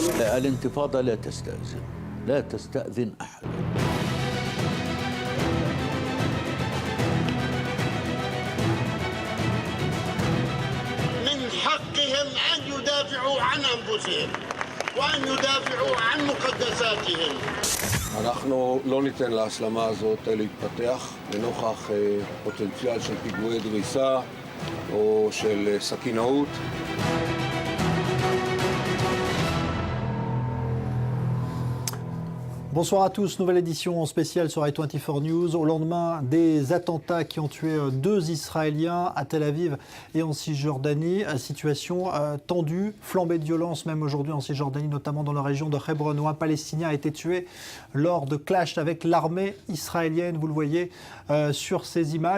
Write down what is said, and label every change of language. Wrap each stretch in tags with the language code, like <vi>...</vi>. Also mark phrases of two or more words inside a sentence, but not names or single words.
<ar>الانتفاضة لا تستأذن أحد. من حقهم أن يدافعوا عن أنفسهم وأن ידאפעו عن مقدساتهم.</ar> <he>אנחנו לא ניתן להסלמה הזאת להתפתח לנוכח פוטנציאל של פיגועי דריסה או של סכינאות.</he> <fr>Bonsoir à tous, nouvelle édition spéciale sur i24 News au lendemain des attentats qui ont tué 2 Israéliens à Tel Aviv et en Cisjordanie. Situation tendue, flambée de violence même aujourd'hui en Cisjordanie, notamment dans la région de Hebron où un Palestinien a été tué lors de clashs avec l'armée israélienne, vous le voyez sur ces images.</fr>